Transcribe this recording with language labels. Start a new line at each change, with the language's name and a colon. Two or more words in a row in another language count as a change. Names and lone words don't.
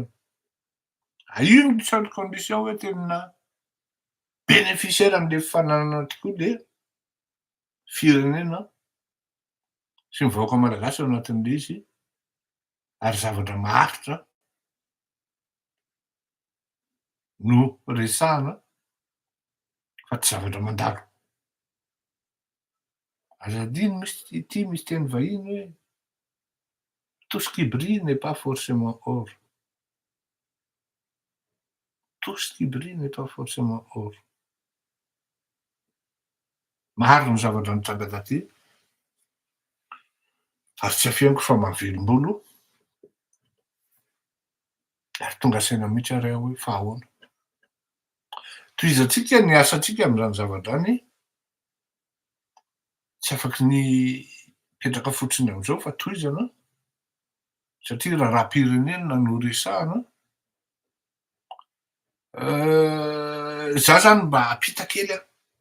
Malagasy: Io ny
French: seule condition
Malagasy: hoe tena bénéficiaire am'le fifaninanana tokoa le firenena sy ny vahoaka malagasy ao anatin'le izy ary zavatra maharitra no resahana fa tsy zavatra mandalo. Aza adino misy teny vahiny hoe
French: tout ce qui brille n'est pas forcément or. Tout ce qui brille n'est pas forcément or.
Malagasy: Marina ny zavatra nitranga taty ary tsy afianiko fa mahavelom-bolo ary tonga saina mihitsy ary aho hoe fa ahoana. Tohizatsika ny asantsika amin'izany zavatra any tsy afaky ny petraka fotsiny am'izao fa tohizana satria raha raha-pirenena no resahana za zany mba hampita kely aho.